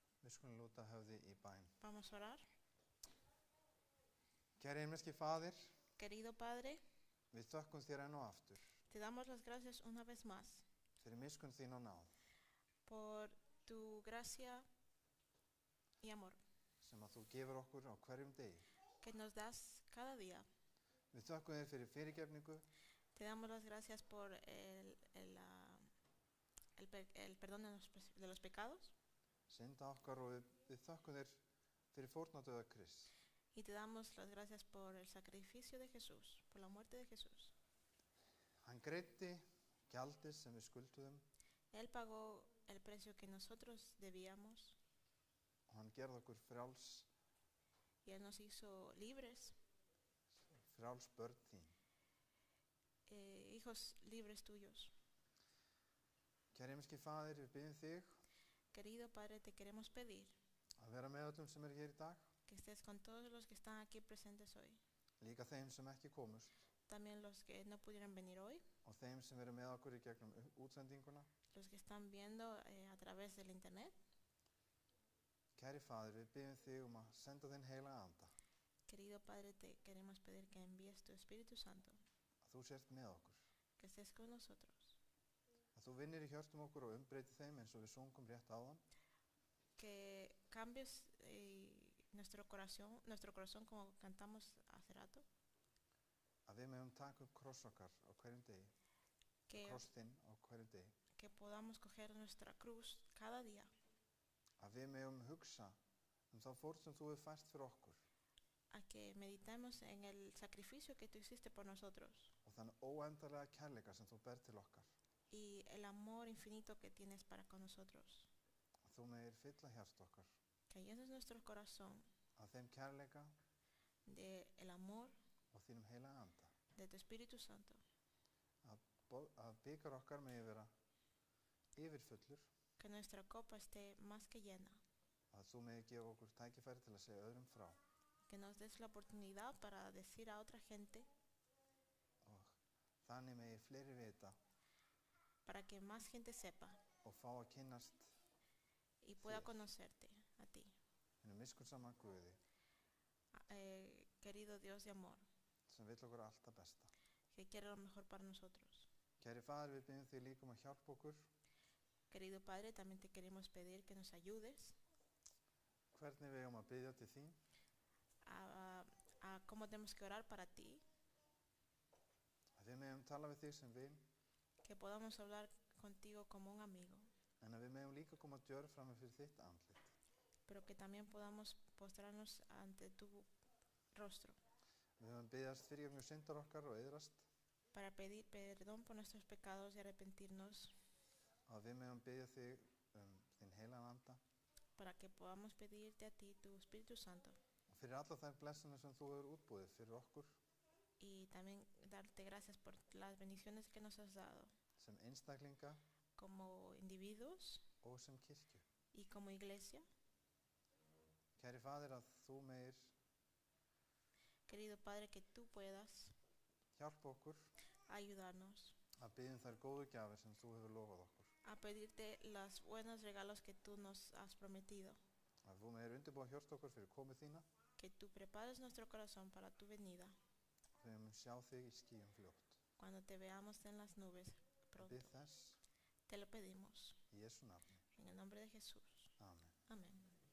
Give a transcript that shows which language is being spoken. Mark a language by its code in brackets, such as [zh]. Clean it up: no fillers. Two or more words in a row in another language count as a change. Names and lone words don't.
[is] Við skulum lúta höfði í bæn. [es] Vamos a orar. [is] Kæri himneski Faðir, [es] Querido Padre, [is] við þökkum þér enn og aftur [es] te damos las gracias una vez más [is] fyrir miskunn þín og náð [es] por tu gracia y amor [is] sem að þú gefur okkur á hverjum degi. [es] que nos das cada día. [is] Við þökkum þér fyrir fyrirgefningu, [es] Te damos las gracias por el perdón de los pecados [is] synda okkar og við þökkum þér fyrir fórnardauða Krists. [es] y te damos las gracias por el sacrificio de Jesús, por la muerte de Jesús. [is] Hann greiddi gjaldið sem við skulduðum [es] Él pagó el precio que nosotros debíamos [is] og hann gerði okkur frjáls [es] y Él nos hizo libres, [is] börn þín. [es] hijos libres tuyos. [is] Kæri himneski Faðir, við biðjum þig [es] Querido Padre, te queremos pedir [is] að vera með öllum sem eru hér í dag, [es] que estés con todos los que están aquí presentes hoy, [is] líka þeim sem ekki komust [es] también los que no pudieron venir hoy, [is] og þeim sem eru með okkur í gegnum útsendinguna. [es] los que están viendo a través del internet. [is] Kæri Faðir, við biðjum þig að senda þinn heilaga anda, [es] Querido Padre, te queremos pedir que envíes tu Espíritu Santo, [is] að þú sért með okkur, [es] que estés con nosotros, [is] að þú vinnir í hjörtum okkur og umbreytir þeim eins og við sungum rétt áðan, [es] que cambies nuestro corazón como cantamos hace rato, [is] að við megum taka upp kross okkar á hverjum degi, kross þinn á hverjum degi, [es] que podamos coger nuestra cruz cada día, [is] að við megum hugsa þá fórn sem þú hefur fært fyrir okkur [es] a que meditemos en el sacrificio que tú hiciste por nosotros [is] og þann óendanlega kærleika sem þú ber til okkar, [es] y el amor infinito que tienes para con nosotros, [is] að þú megir fylla hjart okkar [es] que llenes nuestro corazón [is] af þeim kærleika [es] de el amor [is] og þínum heilaga anda, [es] de tu Espíritu Santo, [is] að bikar okkar megi vera yfirfullur, [es] que nuestra copa esté más que llena, [is] að þú megi gefa okkur tækifæri til að segja öðrum frá [es] que nos des la oportunidad para decir a otra gente, [is] og þannig megi fleiri vita [es] para que más gente sepa [is] og fá að kynnast [es] y pueda [is] Þér. [es] conocerte a ti, [is] hinum miskunnsama Guði [es] querido Dios de amor, [is] sem vill okkur allt það besta. [es] que quiere lo mejor para nosotros. [is] Kæri Faðir, við biðjum þig líka að hjálpa okkur. [es] Querido Padre, también te queremos pedir que nos ayudes [is] Hvernig við eigum að biðja til þín, [es] a cómo tenemos que orar para ti, [is] að við megum tala við þig sem vin, [es] que podamos hablar contigo como un amigo, [is] en að við megum líka koma djörf fram fyrir þitt andlit. [es] pero que también podamos postrarnos ante tu rostro [is] Við höfum biðjast fyrirgefningu syndar okkar og eyðrast, [es] para pedir perdón por nuestros pecados y arrepentirnos, [is] að við megum biðja þig þinn heilagan anda [es] para que podamos pedirte a ti tu Espíritu Santo [is] og fyrir alla þær blessanir sem þú hefur útbúið fyrir okkur [es] y también darte gracias por las bendiciones que nos has dado [is] sem einstaklinga [es] como individuos [is] og sem kirkju. [es] y como iglesia. [is] Kæri Faðir, að þú megir [es] Querido Padre, que tú puedas [is] hjálpa okkur [es] ayudarnos [is] að biðja þær góðu gjafir sem þú hefur lofað okkur. [es] a pedirte los buenos regalos que tú nos has prometido, [is] Að þú megir undirbúa hjört okkur fyrir komu þína, [es] que tú prepares nuestro corazón para tu venida, [is] við megum sjá þig í skýjum fljótt. [es] cuando te veamos en las nubes pronto. [is] Bið þess [es] Te lo pedimos [is] í Jesú nafni. [es] en el nombre de Jesús. Amen. Amén.